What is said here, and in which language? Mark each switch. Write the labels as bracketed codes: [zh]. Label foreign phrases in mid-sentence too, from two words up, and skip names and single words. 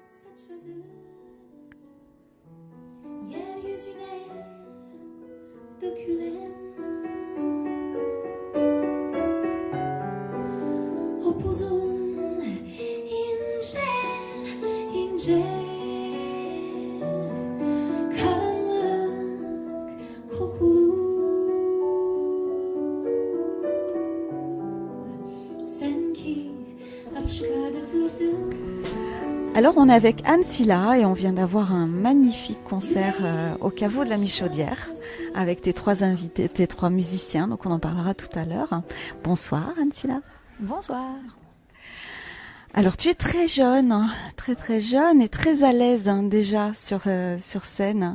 [tr] saçladı yeryüzüne dökülen upuzun ince ince karanlık kokulu sen ki hap çıkartırdın. [fr] Alors on est avec Anne Silla et on vient d'avoir un magnifique concert au caveau de la Michaudière avec tes trois invités, tes trois musiciens, donc on en parlera tout à l'heure. Bonsoir Anne Silla. Bonsoir. Alors tu es très jeune, très jeune et très à l'aise déjà sur scène.